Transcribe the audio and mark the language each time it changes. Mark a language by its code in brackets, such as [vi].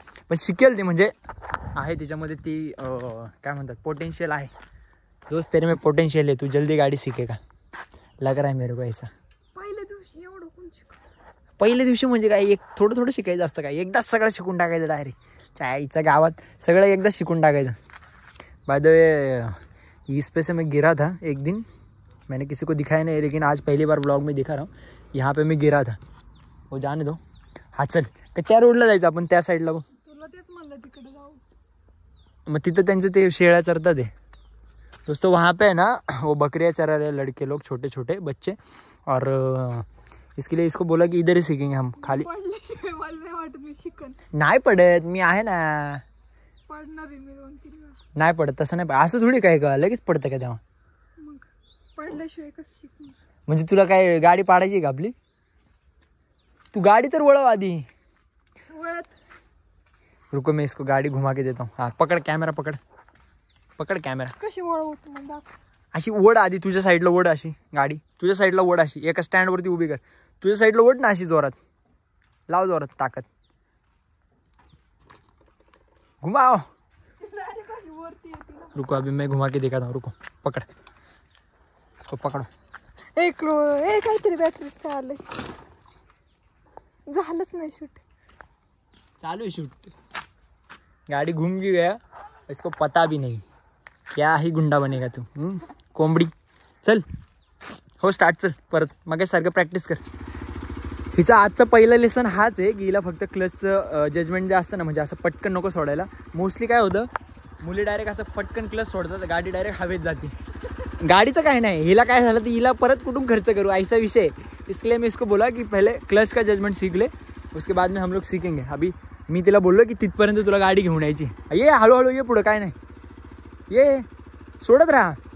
[mr] पण शिकेल ती, म्हणजे आहे तिच्यामध्ये ती काय म्हणतात पोटेन्शियल आहे. [hi] दोस्त तेरे में पोटेन्शियल है, तू जल्दी गाडी सीखेगा लग रहा है मेरे को ऐसा. [mr] पहिल्या दिवशी एवढं कोण शिकवलं? पहिल्या दिवशी म्हणजे काय, एक थोडं थोडं शिकायचं असतं काय, एकदाच सगळं शिकून टाकायचं डायरेक्ट. चायच्या गावात सगळं एकदाच शिकून टाकायचं. [hi] बाय द वे इस पे से मैं गिरा था एक दिन, मैंने किसी को दिखाया नहीं, लेकिन आज पहली बार ब्लॉग में दिखा रहा हूँ. यहाँ पे मैं गिरा था. वो जाने दो. [mr] हा चल का त्या रोडला जायचं आपण, त्या साईडला. तुला तेच म्हणलं तिकडे जाऊ. मग तिथं त्यांचं ते शेळ्या चरतात आहे दोस्तों. [hi] वहाँ पे है ना वो बकरियाँ चरा रहे लड़के लोग, छोटे छोटे बच्चे. और इसके लिए इसको बोला कि इधर ही सीखेंगे हम. [mr] खाली पडल्याशिवाय मला नाही वाटत मी शिकन. नाही पडत, मी आहे ना. पडणार आहे मी 2-3 वेळा. नाही पडत तसं नाही. असं थोडी काय का लगेच पडतं का तेव्हा. मग पडल्याशिवाय कसं शिकणार? म्हणजे तुला काय गाडी पाडायची का आपली? तू गाडी तर वळव आधी. वळत. [hi] रुको मैं इसको गाड़ी घुमा के देता हूँ. हाँ पकड़ कॅमेरा, पकड़ कॅमेरा. [mr] कशी वळवतो मग दाखव. अशी ओढ आधी, तुझ्या साईडला ओढ अशी गाडी, तुझ्या साईडला ओढ अशी, एका स्टँडवरती उभी कर. तुझ्या साईडला ओढ ना अशी जोरात, लाव जोरात ताकद. [hi] घुमाओ. रुको अभी मैं घुमा के दिखाता हूँ. रुको पकड़ इसको, पकड़ो. [mr] काहीतरी बॅटरी चाललंय. झालंच नाही शूट. [hi] चालू है शूट. गाड़ी घूम भी गया, इसको पता भी नहीं. क्या ही गुंडा बनेगा तू कोंबडी. चल हो स्टार्ट. [mr] चल परत मग सारखं प्रॅक्टिस कर. हिचा आजचा पहिला लेसन हाच आहे की हिला फक्त क्लचचं जजमेंट जे असतं ना, म्हणजे असं पटकन नको सोडायला. मोस्टली काय होतं, मुली डायरेक्ट असं पटकन क्लच सोडतात, गाडी डायरेक्ट हवेत जाते. गाडीचं काय नाही, हिला काय झालं तर हिला परत कुठून खर्च करू ऐसा विषय. [hi] इसलिए मैं इसको बोला कि पहले क्लच का जजमेंट सीख ले, उसके बाद में हम लोग सीखेंगे. [mr] अभी मी तिला बोललो की तिथपर्यंत तुला गाडी घेऊन यायची. ये हळूहळू ये पुढं, काय नाही ये सोडत राहा.